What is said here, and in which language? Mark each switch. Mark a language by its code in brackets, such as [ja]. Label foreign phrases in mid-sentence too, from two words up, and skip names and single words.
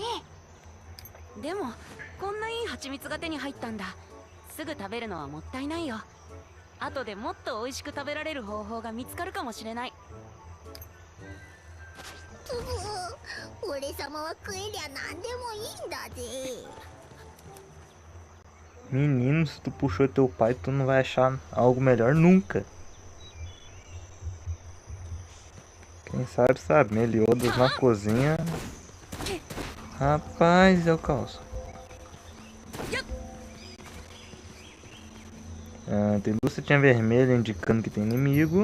[ja] でもこんないい蜂蜜が手に入ったんだ。すぐ食べるのはもったいないよ。後でもっと美味しく食べられる方法が見つかるかもしれない。俺様は食えりゃ何でもいいんだぜ。 [pt] Menino, se tu puxou teu pai, tu não vai achar algo melhor nunca. Quem sabe, sabe. Meliodas na cozinha. Rapaz, é o caos. Tem 2 setinhas vermelhas indicando que tem inimigo.